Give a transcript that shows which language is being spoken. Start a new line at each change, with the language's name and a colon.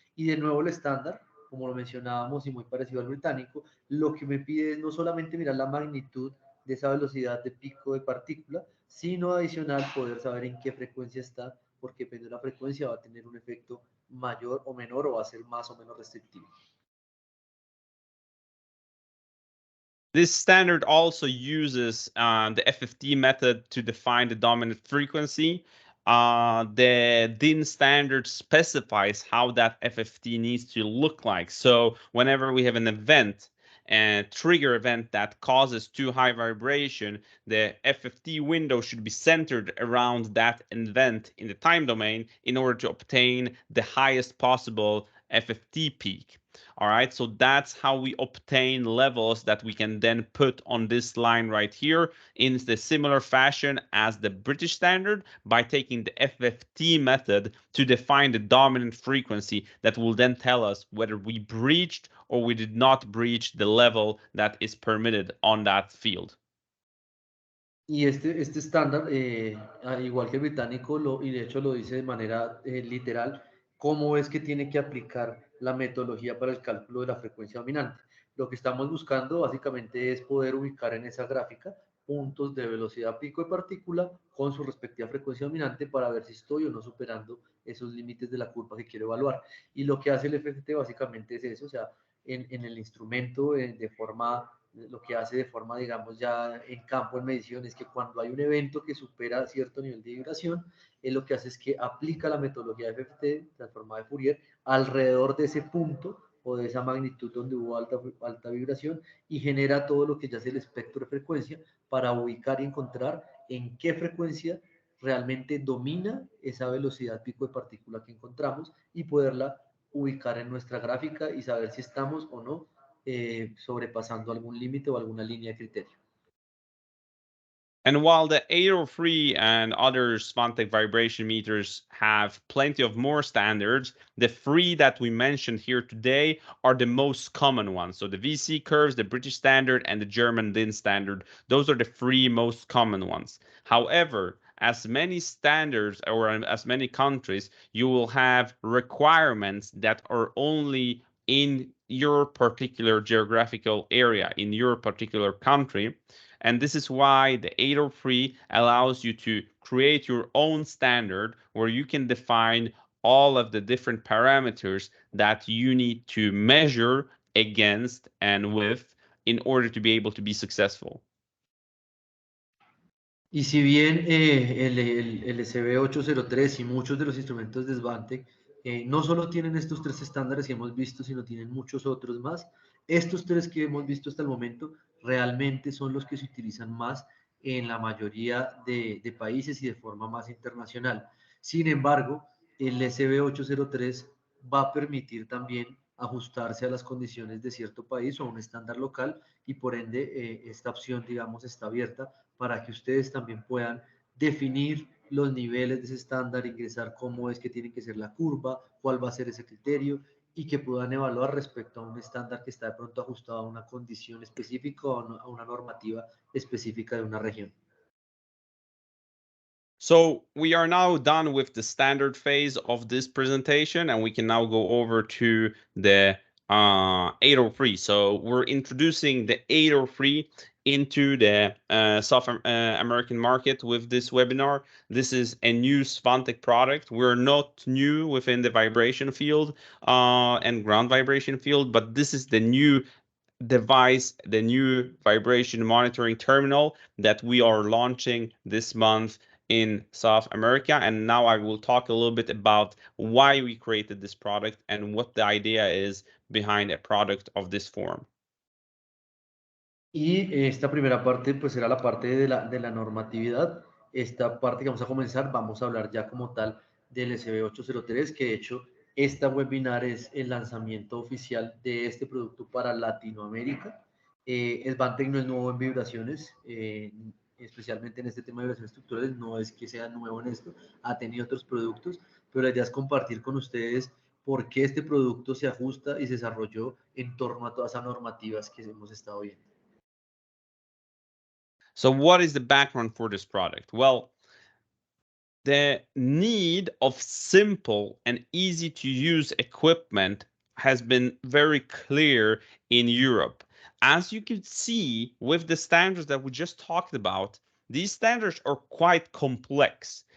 Spanish: Y de nuevo el estándar, como lo mencionábamos y muy parecido al británico, lo que me pide es no solamente mirar la magnitud de esa velocidad de pico de partícula, sino adicional poder saber en qué frecuencia está, porque depende de la frecuencia va a tener un efecto mayor o menor o va a ser más o menos restrictivo.
English: This standard also uses the FFT method to define the dominant frequency. The DIN standard specifies how that FFT needs to look like. So whenever we have an event, a trigger event that causes too high vibration, the FFT window should be centered around that event in the time domain in order to obtain the highest possible FFT peak. All right, so that's how we obtain levels that we can then put on this line right here in the similar fashion as the British standard, by taking the FFT method to define the dominant frequency that will then tell us whether we breached or we did not breach the level that is permitted on that field.
Spanish: Y este estándar, igual que el británico, y de hecho lo dice de manera literal, cómo es que tiene que aplicar la metodología para el cálculo de la frecuencia dominante. Lo que estamos buscando básicamente es poder ubicar en esa gráfica puntos de velocidad pico de partícula con su respectiva frecuencia dominante para ver si estoy o no superando esos límites de la curva que quiero evaluar. Y lo que hace el FFT básicamente es eso, o sea, en el instrumento lo que hace de forma, digamos, ya en campo, en medición, es que cuando hay un evento que supera cierto nivel de vibración, lo que hace es que aplica la metodología de FFT, transformada de Fourier, alrededor de ese punto o de esa magnitud donde hubo alta vibración, y genera todo lo que ya es el espectro de frecuencia para ubicar y encontrar en qué frecuencia realmente domina esa velocidad pico de partícula que encontramos y poderla ubicar en nuestra gráfica y saber si estamos o no sobrepasando algún límite o alguna línea de criterio.
English: And while the 803 and other Svantek vibration meters have plenty of more standards, the 3 that we mentioned here today are the most common ones. So the VC curves, the British standard, and the German DIN standard, those are the 3 most common ones. However, as many standards or as many countries, you will have requirements that are only in your particular geographical area, in your particular country. And this is why the 803 allows you to create your own standard where you can define all of the different parameters that you need to measure against and with in order to be able to be successful.
Spanish: Y si bien el SV803 y muchos de los instrumentos de Svantek no solo tienen estos 3 estándares que hemos visto, sino tienen muchos otros más, estos 3 que hemos visto hasta el momento realmente son los que se utilizan más en la mayoría de países y de forma más internacional. Sin embargo, el SV803 va a permitir también ajustarse a las condiciones de cierto país o a un estándar local, y por ende esta opción, digamos, está abierta para que ustedes también puedan definir los niveles de ese estándar, ingresar cómo es que tiene que ser la curva, cuál va a ser ese criterio, y que puedan evaluar respecto a un estándar que está de pronto ajustado a una condición específica o a una normativa específica de una región.
English: So we are now done with the standard phase of this presentation, and we can now go over to the 803. So we're introducing the 803 into the South American market with this webinar. This is a new Svantek product. We're not new within the vibration field and ground vibration field, but this is the new device, the new vibration monitoring terminal that we are launching this month in South America. And now I will talk a little bit about why we created this product and what the idea is behind a product of this form.
Spanish: Y esta primera parte pues será la parte de la normatividad. Esta parte que vamos a comenzar, vamos a hablar ya como tal del SV803, que de hecho esta webinar es el lanzamiento oficial de este producto para Latinoamérica. Svantek no es nuevo en vibraciones, especialmente en este tema de vibraciones estructurales, no es que sea nuevo en esto, ha tenido otros productos, pero la idea es compartir con ustedes por qué este producto se ajusta y se desarrolló en torno a todas esas normativas que hemos estado viendo.
English: So what is the background for this product? Well, the need of simple and easy to use equipment has been very clear in Europe. As you can see with the standards that we just talked about, these standards are quite complex.